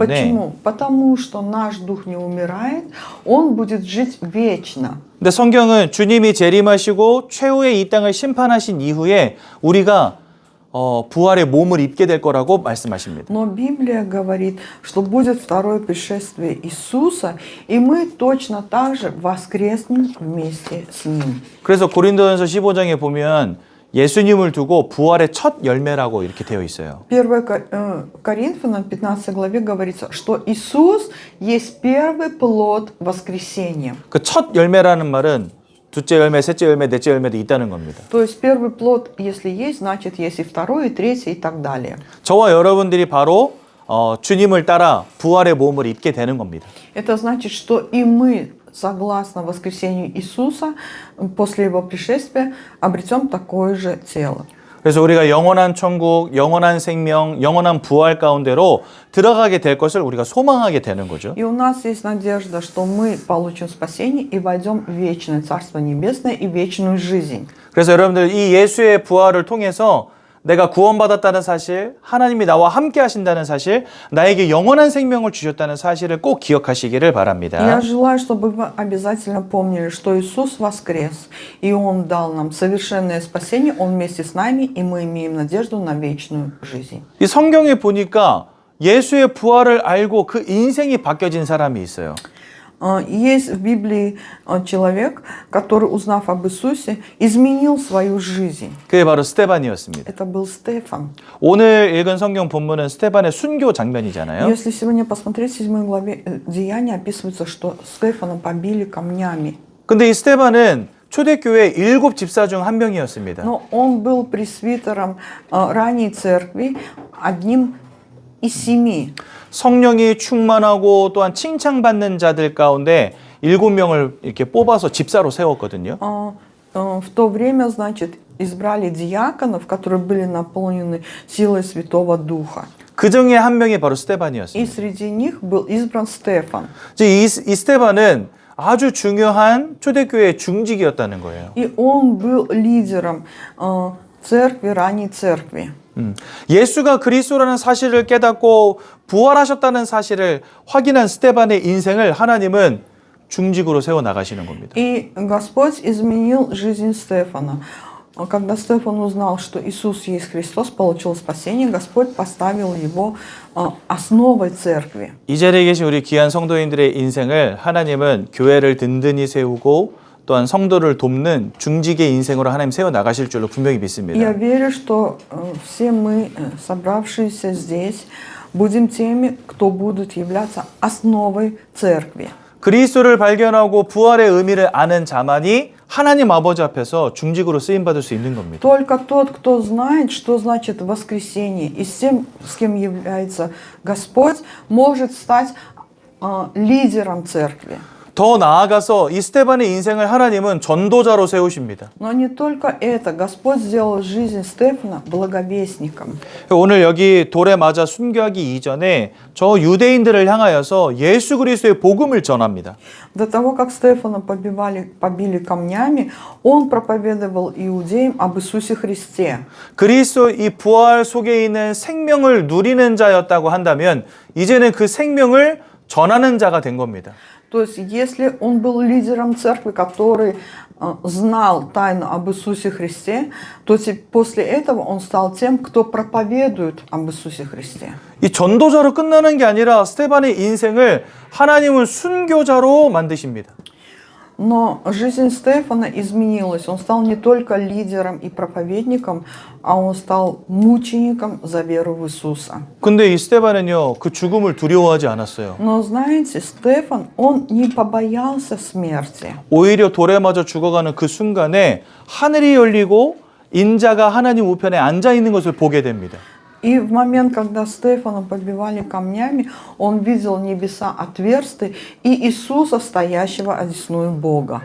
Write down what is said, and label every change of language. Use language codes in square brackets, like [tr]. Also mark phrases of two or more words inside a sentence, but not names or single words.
[ru] Почему? Потому что наш дух не умирает, он будет жить вечно. [ko] 근데 성경은 주님이 재림하시고 최후의 이 땅을 심판하신 이후에 우리가 부활의 몸을 입게 될 거라고 말씀하십니다. [ru] Но Библия говорит, что будет второе пришествие Иисуса, и мы точно так же воскреснем вместе с Ним. [ko] 그래서 고린도전서 15장에 보면 예수님을 두고 부활의 첫 열매라고 이렇게 되어 있어요. [ru] 1 Коринфянам 15 главе говорится, что Иисус есть первый плод воскресения. [ko] 그 첫 열매라는 말은 둘째 열매, 셋째 열매, 넷째 열매도 있다는 겁니다. [ru] То есть первый плод, если есть, значит есть и второй, и третий, и так далее. [ko] 저와 여러분들이 바로 주님을 따라 부활의 몸을 입게 되는 겁니다. [ru] Это значит, что и мы, согласно воскресению Иисуса, после Его пришествия, обретем такое же тело. [ko] 그래서 우리가 영원한 천국, 영원한 생명, 영원한 부활 가운데로 들어가게 될 것을 우리가 소망하게 되는 거죠. [ru] И у нас есть надежда, что мы получим спасение и войдем в вечное Царство Небесное и вечную жизнь. [ko] 그래서 여러분들 이 예수의 부활을 통해서 내가 구원받았다는 사실, 하나님이 나와 함께 하신다는 사실, 나에게 영원한 생명을 주셨다는 사실을 꼭 기억하시기를 바랍니다. [ru] Я желаю, чтобы вы обязательно помнили, что Иисус воскрес, и Он дал нам совершенное спасение, Он вместе с нами, и мы имеем надежду на вечную жизнь. [ko] 이 성경에 보니까 예수의 부활을 알고 그 인생이 바뀌어진 사람이 있어요. [ru] Есть в Библии человек, который, узнав об Иисусе, изменил свою жизнь. [ko] 그게 바로 스데반이었습니다. [ru] Это был Стефан. [ko] 오늘 읽은 성경 본문은 스데반의 순교 장면이잖아요. [ru] Если сегодня посмотреть в 7 главе Деяния, описывается, что Стефана побили камнями. [ko] 근데 이 스데반은 초대교회 7 집사 중 한 명이었습니다. [ru] Но он был пресвитером ранней церкви, одним из 7. [ko] 성령이 충만하고 또한 칭찬받는 자들 가운데 7명을 이렇게 뽑아서 집사로 세웠거든요. [ru] В то время, значит, избрали диаконов, которые были наполнены силой Святого Духа. [ko] 그 중에 한 명이 바로 [ru] И [ko] 스데반이었습니다. [ru] среди них был избран Стефан. [ko] 이 스데반은 아주 중요한 초대교회의 중직이었다는 거예요. [ru] И он был лидером церкви, ранней церкви. [ko] 예수가 그리스도라는 사실을 깨닫고 부활하셨다는 사실을 확인한 스데반의 인생을 하나님은 중직으로 세워 나가시는 겁니다. [ru] И Господь изменил жизнь Стефана. Когда Стефан узнал, что Иисус есть Христос, получил спасение, Господь поставил его основой церкви. [ko] 이 자리에 계신 우리 귀한 성도인들의 인생을 하나님은 교회를 든든히 세우고 또한 성도를 돕는 중직의 인생으로 하나님 세워 나가실 줄로 분명히 믿습니다. [ru] Я верю, что все мы, собравшиеся здесь, будем теми, кто будут являться основой церкви. [ko] 그리스도를 발견하고 부활의 의미를 아는 자만이 하나님 아버지 앞에서 중직으로 쓰임 받을 수 있는 겁니다. [ru] Только тот, кто знает, что значит воскресение, и с тем, с кем является Господь, может стать лидером церкви. [ko] 더 나아가서 이 스데반의 인생을 하나님은 전도자로 세우십니다. [ru] Но не только это. Господь сделал жизнь Стефана благовестником. [ko] 오늘 여기 돌에 맞아 순교하기 이전에 저 유대인들을 향하여서 예수 그리스도의 복음을 전합니다. [ru] До того, как Стефана побили камнями, он проповедовал иудеям об Иисусе Христе. [ko] 그리스도 이 부활 속에 있는 생명을 누리는 자였다고 한다면 이제는 그 생명을 전하는 자가 된 겁니다. [ru] То есть, если он был лидером церкви, который знал тайну об Иисусе Христе, то после этого он стал тем, кто проповедует об Иисусе Христе. [ko] 이 전도자로 끝나는 게 아니라 스데반의 인생을 하나님은 순교자로 만드십니다. [ru] Но жизнь Стефана изменилась. Он стал не только лидером и проповедником, а он стал мучеником за веру в Иисуса. [ko] 근데 이 스데반은요, 그 죽음을 두려워하지 않았어요. [ru] Но знаете, Стефан, он не побоялся смерти. [ko] 오히려 돌에 맞아 죽어가는 그 순간에 하늘이 열리고 인자가 하나님 우편에 앉아 있는 것을 보게 됩니다. [ru] И в момент, когда Стефана побивали камнями, он видел небеса отверсты и Иисуса, стоящего одесную Бога.